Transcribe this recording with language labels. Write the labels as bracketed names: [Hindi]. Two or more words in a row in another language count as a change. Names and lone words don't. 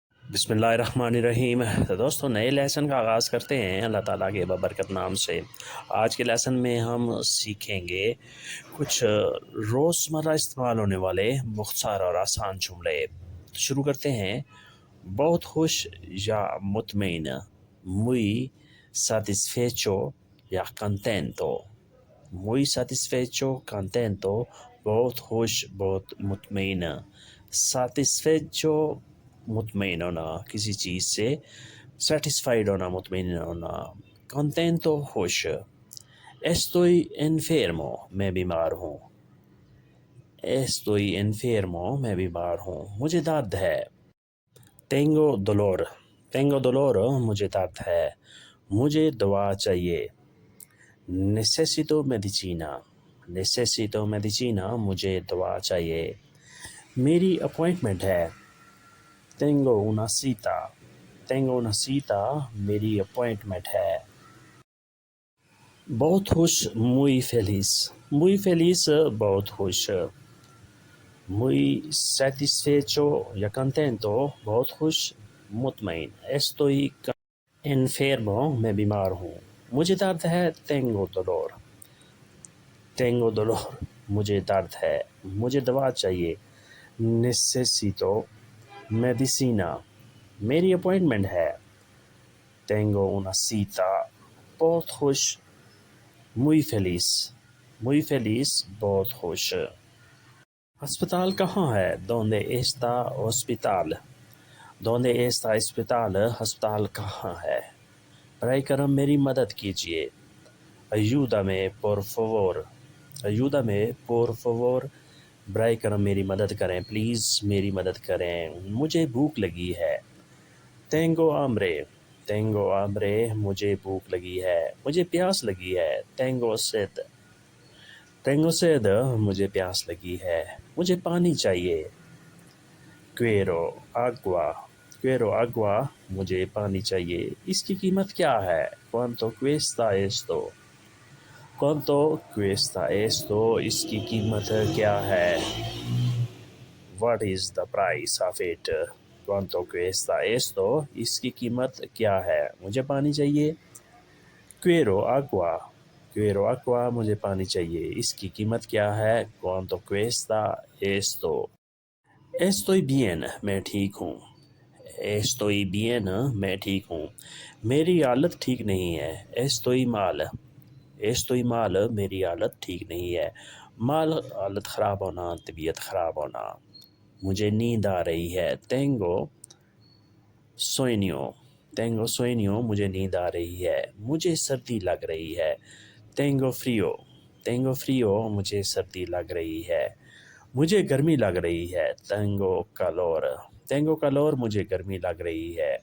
[Urdu] بسم اللہ الرحمن الرحیم۔ تو دوستو، نئے لیسن کا آغاز کرتے ہیں اللہ تعالیٰ کے بابرکت نام سے. آج کے لیسن میں ہم سیکھیں گے کچھ روزمرہ استعمال ہونے والے مختصر اور آسان جملے. تو شروع کرتے ہیں۔ بہت خوش یا مطمئن, [Spanish] muy satisfecho या contento। muy satisfecho, contento, [Urdu] بہت خوش، بہت مطمئن. satisfecho مطمئن ہونا کسی چیز سے، سیٹسفائیڈ ہونا، مطمئن ہونا. contento खुश। [Spanish] estoy enfermo [Urdu] میں بیمار ہوں. [Spanish] estoy enfermo [Urdu] میں بیمار ہوں، مجھے درد ہے. [Spanish] tengo dolor [Urdu] مجھے درد ہے، مجھے دوا چاہیے. [Spanish] necesito medicina [Urdu] مجھے دوا چاہیے. میری اپوائنٹمنٹ ہے. [Spanish] tengo una cita [Urdu] میری اپوائنٹمنٹ ہے. بہت خوش [Spanish] muy feliz [Urdu] بہت خوش. [Spanish] muy satisfecho [Urdu] या contento بہت خوش، مطمئن. [Spanish] estoy enfermo [Urdu] میں بیمار ہوں، مجھے درد ہے. [Spanish] tengo dolor [Urdu] مجھے درد ہے، مجھے دوا چاہیے. [Spanish] necesito medicina [Urdu] میری اپوائنٹمنٹ ہے. [Spanish] tengo una cita [Urdu] بہت خوش, [Spanish] muy feliz [Urdu] بہت خوش. اسپتال کہاں ہے? [Spanish] donde está hospital [Urdu] اسپتال کہاں ہے? برائے کرم میری مدد کیجیے. [Spanish] ayúdame por favor [Urdu] برائے کرم میری مدد کریں، پلیز میری مدد کریں. مجھے بھوک لگی ہے. [Spanish] tengo hambre [Urdu] مجھے بھوک لگی ہے، مجھے پیاس لگی ہے. [Spanish] tengo sed [Urdu] مجھے پیاس لگی ہے، مجھے پانی چاہیے. [Spanish] quiero agua [Urdu] مجھے پانی چاہیے. اس کی قیمت کیا ہے? [Spanish] cuánto cuesta esto [Urdu] اس کی قیمت کیا ہے? [English] what is the price of it? [Spanish] cuánto cuesta esto [Urdu] اس کی قیمت کیا ہے? مجھے پانی چاہیے. [Spanish] quiero agua [Urdu] مجھے پانی چاہیے. اس کی قیمت کیا ہے? [Spanish] cuánto cuesta esto? estoy bien [Urdu] میں ٹھیک ہوں. [Spanish] estoy bien [Urdu] میں ٹھیک ہوں، میری حالت ٹھیک نہیں ہے. [Spanish] estoy mal [Urdu] میری حالت ٹھیک نہیں ہے. مال حالت خراب ہونا، طبیعت خراب ہونا. مجھے نیند آ رہی ہے. [Spanish] tengo sueño [Urdu] مجھے نیند آ رہی ہے. مجھے سردی لگ رہی ہے. [Spanish] tengo frío [Urdu] مجھے سردی لگ رہی ہے. مجھے گرمی لگ رہی ہے. [Spanish] tengo calor [Urdu] مجھے گرمی لگ رہی ہے.